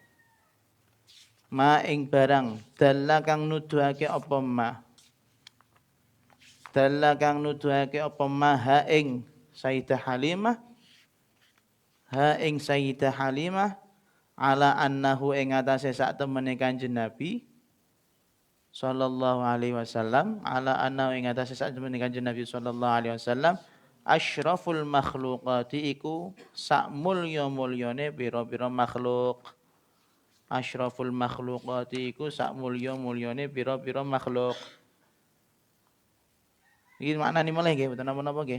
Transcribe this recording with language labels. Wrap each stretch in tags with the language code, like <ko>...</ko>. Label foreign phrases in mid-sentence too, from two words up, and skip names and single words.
<jv>Ma ing barang dalla kang nuduhake apa ma. Dalla kang nuduhake apa ma ha ing Sayyidah Halimah. Ha ing Sayyidah Halimah</jv> <ar>على أنه</ar> <jv>ing atase sak temene Kanjeng Nabi</jv> <ar>صلى الله عليه وسلم على أنه</ar> <jv>ing atase sak temene Kanjeng Nabi</jv> <ar>صلى الله عليه وسلم أشرف المخلوقات</ar> <jv>iku sak mulya-mulyane pira-pira makhluk.</jv> <ar>أشرف المخلوقات</ar> <jv>iku sak mulya-mulyane pira-pira makhluk. Iki maknane mulai nggih mboten napa-napa nggih.</jv>